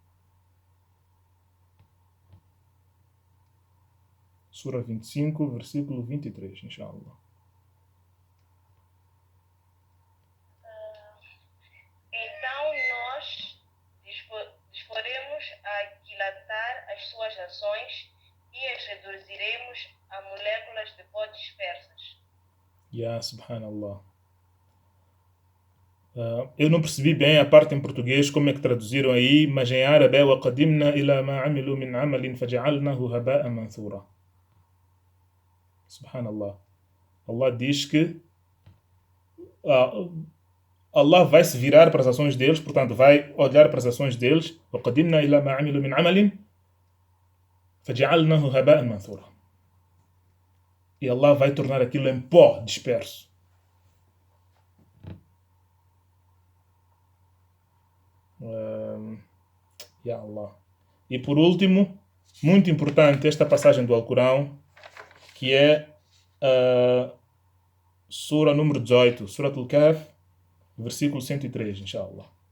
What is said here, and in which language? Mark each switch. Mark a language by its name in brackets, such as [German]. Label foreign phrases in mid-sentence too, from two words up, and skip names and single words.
[Portuguese] Sura 25, versículo 23, inshallah. Então nós disporemos a aquilatar as suas ações e as reduziremos a moléculas de pó dispersas. [Arabic] يا سبحان الله. [Portuguese] Eu não percebi bem a parte em português, como é que traduziram aí, mas em árabe é [Arabic] وَقَدِمْنَا إِلَى مَا عَمِلُوا مِنْ عَمَلٍ فَجَعَلْنَاهُ هَبَاءً مَنْثُورًا. [Portuguese] Subhanallah. Allah diz que Allah vai se virar para as ações deles, portanto vai olhar para as ações deles, [Arabic] وَقَدِمْنَا إِلَى مَا عَمِلُوا مِنْ عَمَلٍ فَجَعَلْنَاهُ هَبَاءً مَنْثُورًا. [Portuguese] E Allah vai tornar aquilo em pó disperso. [Arabic] يا الله. [Portuguese] E por último, muito importante, esta passagem do Alcorão, que é Sura número 18, Suratul Kahf, versículo 103, inshallah.